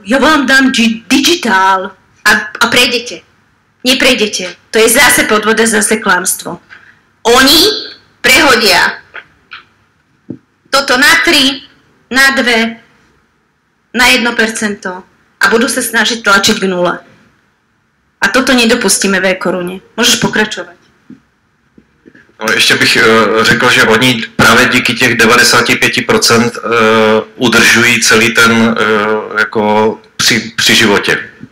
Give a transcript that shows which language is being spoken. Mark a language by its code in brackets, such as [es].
[sk] Ja vám dám digitál a prejdete. Neprejdete. To je zase podvoda, zase klamstvo. Oni prehodia toto na 3, na 2, na 1% a budú sa snažiť tlačiť k nule. A toto nedopustíme v e-korune. Môžeš pokračovať. [cs] No, ještě bych řekl, že oni právě díky těch 95% udržují celý ten jako při životě.